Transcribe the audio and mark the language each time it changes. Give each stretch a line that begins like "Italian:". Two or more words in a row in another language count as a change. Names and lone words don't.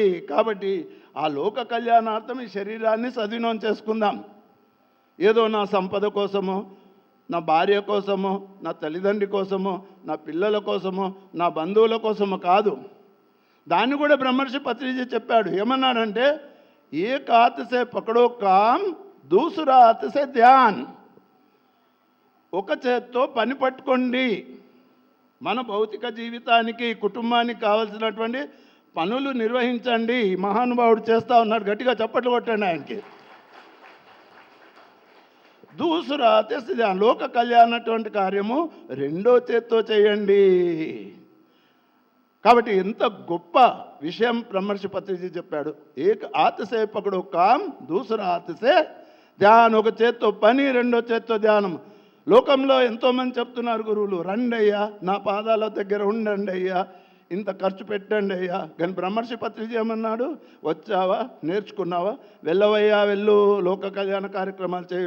Telugu: కాబట్టి ఆ లోక కళ్యాణార్థం ఈ శరీరాన్ని సద్వినియోగం చేసుకుందాం. ఏదో నా సంపద కోసమో, నా భార్య కోసమో, నా తల్లిదండ్రి కోసమో, నా పిల్లల కోసమో, నా బంధువుల కోసమో కాదు. దాన్ని కూడా బ్రహ్మర్షి పత్రిజీ చెప్పాడు. ఏమన్నాడంటే
Hindi: एक हाथ से पकड़ो काम, दूसरा हाथ से ध्यान.
Telugu: ఒక చేత్తో పని పట్టుకోండి. మన భౌతిక జీవితానికి, కుటుంబానికి కావాల్సినటువంటి పనులు నిర్వహించండి. మహానుభావుడు చేస్తూ ఉన్నాడు. గట్టిగా చప్పట్లు కొట్టండి ఆయనకి. దూసరా తెస్తే లోక కళ్యాణటువంటి కార్యము 2వ చేత్తో చేయండి. కాబట్టి ఎంత గొప్ప విషయం బ్రహ్మర్షి పత్రిజీ చెప్పాడు.
Hindi: एक हाथ से पकड़ो काम, दूसरा हाथ से ध्यान.
Telugu: ఒక చేత్తో పని, 2వ చేత్తో ధ్యానం. లోకంలో ఎంతోమంది చెప్తున్నారు గురువులు, రండి అయ్యా నా పాదాల దగ్గర ఉండండి అయ్యా, ఇంత ఖర్చు పెట్టండి అయ్యా. కానీ బ్రహ్మర్షి పత్రిజీ ఏమన్నాడు? వచ్చావా, నేర్చుకున్నావా, వెళ్ళవయ్యా, వెళ్ళు, లోక కళ్యాణ కార్యక్రమాలు చేయు.